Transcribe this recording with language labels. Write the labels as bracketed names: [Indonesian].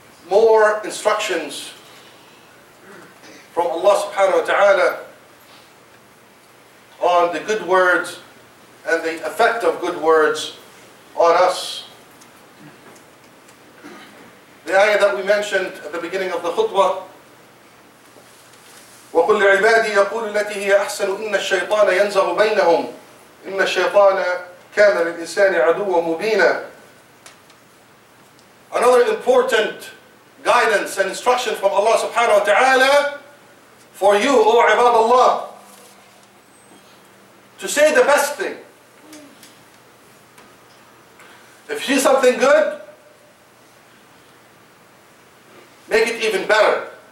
[English] More instructions from Allah subhanahu wa ta'ala on the good words and the effect of good words on us. The ayah that we mentioned at the beginning of the khutbah, [Arabic] وَقُلْ لِعِبَادِي يَقُولُ الَّتِي هِيَ أَحْسَنُ إِنَّ الشَّيْطَانَ يَنْزَغُ بَيْنَهُمْ إِنَّ الشَّيْطَانَ كَانَ لِلْإِنسَانِ عَدُوًّا مُبِينًا. [English] Another important guidance and instruction from Allah subhanahu wa ta'ala for you, O ibadallah, to say the best thing. If you see something good, make it even better.